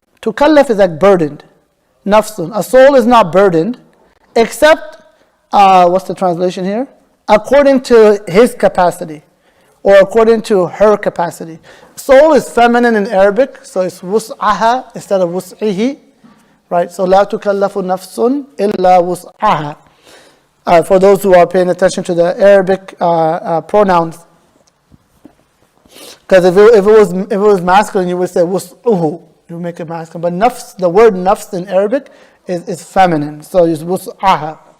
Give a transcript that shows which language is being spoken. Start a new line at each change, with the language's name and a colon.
English: Tukallaf is like burdened. Nafsun. A soul is not burdened except, what's the translation here? According to his capacity or according to her capacity. Soul is feminine in Arabic, so it's wus'aha instead of wus'ihi. Right, so
Arabic: لا تكلف نفس إلا وسعها.
English: For those who are paying attention to the Arabic pronouns, because if it was masculine, you would say wus'uhu. You make it masculine. But nafs, the word nafs in Arabic is feminine, so it's wus'aha.